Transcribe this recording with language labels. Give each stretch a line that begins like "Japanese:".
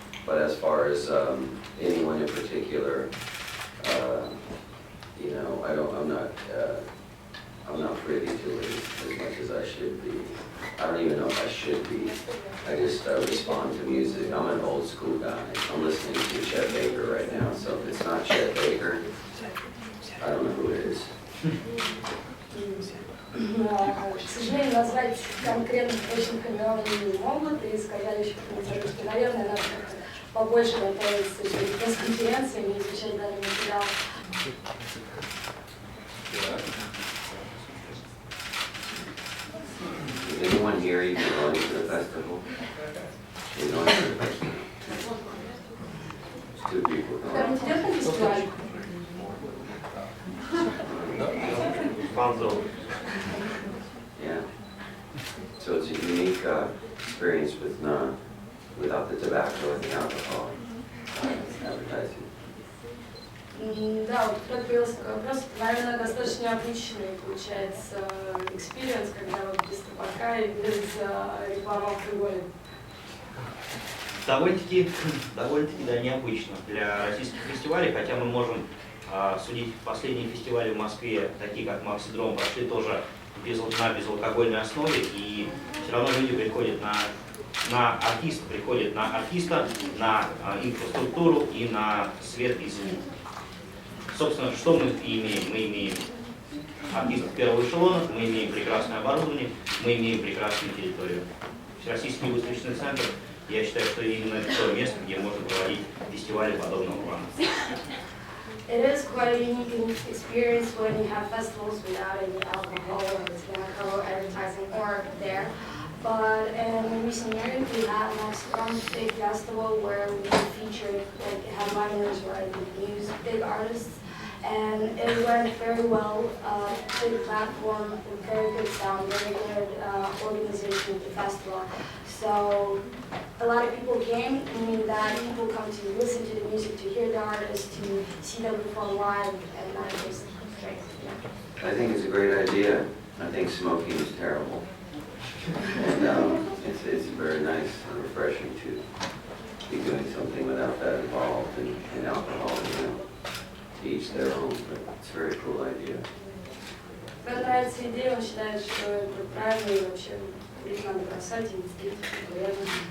English: But as far as anyone in particular, I'm not privy to it as much as I should be. I don't even know if I should be. I just respond to music. I'm an old school guy. I'm listening to Chet Baker right now, so if it's not Chet Baker, I don't know who it is.
Russian: К сожалению, назвать конкретно точных имен не могут, и сказали еще в комментариях, что, наверное, надо побольше готовиться перед пресс-конференциями и изучать данный материал.
English: Is anyone here even going to the festival? You're going to the festival? It's 2 people going.
Russian: Там идет на фестиваль?
English: Yeah. So it's a unique experience without the tobacco and the alcohol advertising.
Russian: Да, вот как появился такой вопрос, наверное, достаточно необычный получается экспириенс, когда вот без табака и без рекламы алкоголя. Довольно-таки да, необычно для российских фестивалей, хотя мы можем судить последние фестивали в Москве, такие как Максидром, прошли тоже на безалкогольной основе, и все равно люди приходят на артиста, на инфраструктуру и на свет и звук. Собственно, что мы имеем? Мы имеем артистов первого эшелона, мы имеем прекрасное оборудование, мы имеем прекрасную территорию. Всероссийский выставочный центр, я считаю, что именно это то место, где можно проводить фестивали подобного плана.
English: It is quite a unique experience when you have festivals without any alcohol or tobacco advertising or there. But in recent years, we had Maximum Big Festival where we featured like headliners or news big artists, and it went very well. Big platform, very good sound, very good organization of the festival. So a lot of people came, meaning that people come to listen to the music, to hear the artists, to see them perform live, and that is great. Yeah. I think it's a great idea. I think smoking is terrible. And it's very nice and refreshing to be doing something without that involved in alcohol, to each their own, but it's a very cool idea.
Russian: Мне нравится идея, он считает, что это правильно и вообще их надо бросать и везде, приятно.